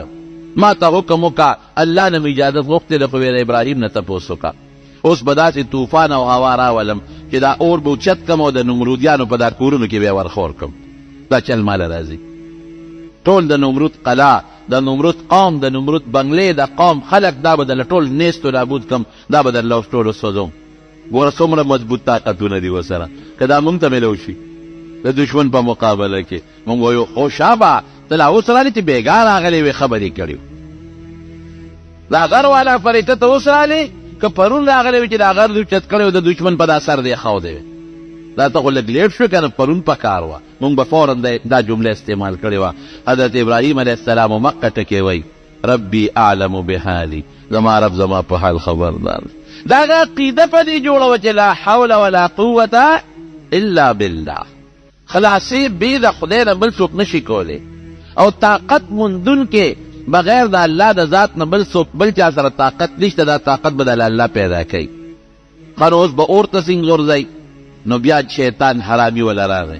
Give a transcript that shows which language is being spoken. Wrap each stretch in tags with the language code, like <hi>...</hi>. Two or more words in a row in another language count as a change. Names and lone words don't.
<ps>ما ته حکم وکړه الله نه مې اجازت غوښتې ده خو ویل ابراهیم نه تپوس وکړه. اوس به داسې طوفان او هوا راولم چې دا اور به اوچت کم او د نمرودیانو په دا کورونو کې بیا ورخور کړم. دا چل ماله راځي. ټول د نمرود قلا، د نمرود قوم، د نمرود بنګلې، د قوم خلک دا به درله ټول نیست و نابود کم. دا به درله اوس ټول وسوځوم. ګوره څومره مضبوط طاقتونه دي ورسره. که دا مونږ ته میلو شي د دشمن په مقابله کې مونږ وایو خو شابه ته لا اوس رالې چې بېګا راغلی وې خبرې کړي. دا غر والا فرشته ته اوس رالې که پرون راغلی وې چې دا غر دې اوچت کړی و د دشمن په دا سر دې ښودی وې. دا ته خو لږ لیټ شو که نه پرون په کار وه. مونږ به فوراً دا جمله استعمال کړې وه. حضرت ابراهیم علیه السلام مقه ټکې وی</ps> <ar>ربي اعلم بحالي.</ar> <ps>زما رب زما په حال خبردار. دا هغه عقیده په دې جوړه وه چې</ps> <ar>لا حول ولا قوة الا بالله.</ar> <ps>خلاصې بې د خدای نه بل څوک نشي کولی او طاقت موندونکې بغیر د الله د ذات نه بل څوک بل چا سره طاقت نشته. دا طاقت به د الله پیدا کوي. ښه نو اوس به اور ته څنګه غورځئ؟ نو بیا شیطان حرامي وله راغی.</ps>